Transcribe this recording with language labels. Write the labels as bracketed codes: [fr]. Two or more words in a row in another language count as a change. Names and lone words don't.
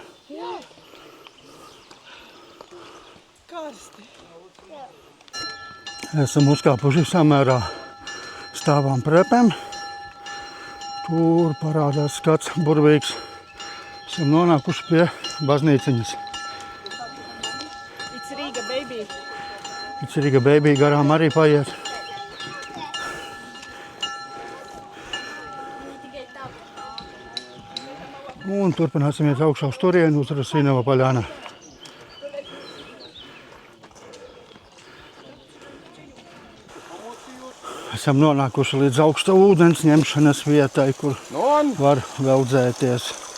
[lv] Jā. Karsti. Esam uzkāpuši samērā stāvām prepēm. Tur parādās skats burvīgs. Esam nonākuši pie baznīciņas. [en] It's Riga, baby. It's Riga, baby, [lv] garām arī paiet. Un turpināsim iet augšā uz turieni, uz Rusinava Poļana. Esam nonākuši līdz augsta ūdens ņemšanas vietai, kur var veldzēties.